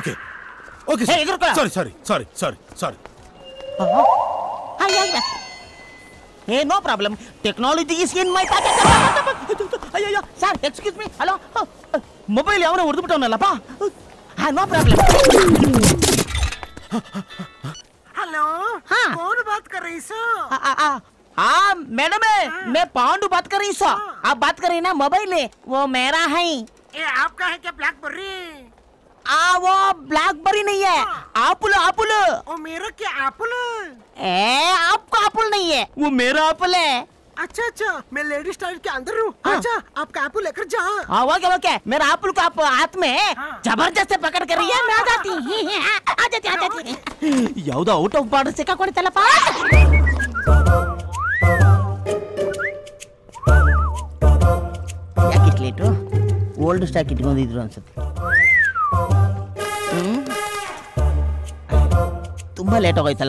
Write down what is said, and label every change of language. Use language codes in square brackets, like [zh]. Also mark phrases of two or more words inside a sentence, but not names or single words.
[en] okay okay sorry sorry sorry sorry sorry. no problem, technology is in my pocket. ಅಯ್ಯೋ sir, excuse me. hello, mobile [kn] ಯಾವನೋ ಹೊಡೆದ್ಬಿಟ್ಟವನಲ್ಲಪ್ಪ. [en] no problem. [hi] हेलो हाँ कौन बात कर रही सो? हाँ मैडम मैं पांडू बात कर रही सो. आप बात कर रही ना, मोबाइल है वो मेरा है. ये आपका है क्या ब्लैकबेरी? वो ब्लैकबेरी नहीं है, एप्पल एप्पल. वो मेरा क्या एप्पल? आपका एप्पल नहीं है, वो मेरा एप्पल है. अच्छा अच्छा, मैं [en] lady style [hi] के अंदर हूँ. अच्छा आपका एप्पल लेकर जा. हाँ [en] okay okay, [hi] मेरा एप्पल को आप हाथ में जबरदस्त पकड़ कर रही है, मैं आ जाती आ जाती. [kn] यावदो [en] out of border [kn] ಸಿಕ್ಕಾಕೊಂಡಿತ್ತಲ್ಲಪ್ಪ. ಯಾಕೆ ಲೇಟು? [en] old stock [kn] ಇಟ್ಕೊಂಡಿದ್ರು ಅನ್ಸುತ್ತೆ. ತುಂಬಾ ಲೇಟ್ ಆಗೋಯ್ತಲ್ಲ.